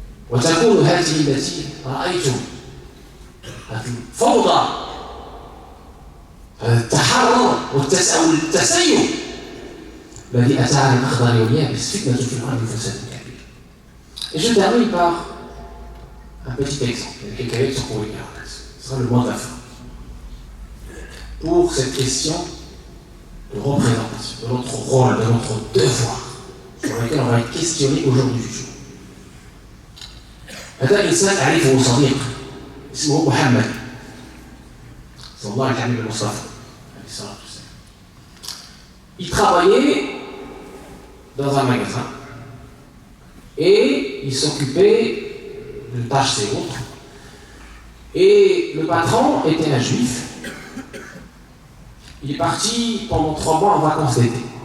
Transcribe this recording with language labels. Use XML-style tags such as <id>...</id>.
<ar>وتكون هذه التي رأيتم الفوضى التحرر والتسيب الذي أتى على الأخضر واليابس فتنة في الأرض وفساد كبير.</ar> <fr>Et je termine par un petit exemple, quelques lettres pour les garder. Ce sera le mot de la fin. Pour cette question de représentation, de notre rôle, de notre devoir, sur lequel on va être questionné aujourd'hui du jour.</fr> <ar>هذا الإنسان أعرفه صديق اسمه محمد صلى الله عليه وسلم المصطفى عليه الصلاة والسلام.</ar> <fr>Il travaillait dans un magasin et il s'occupait de tâches et autres. Et le patron était un juif. Il est parti pendant 3 mois en vacances d'été.</fr>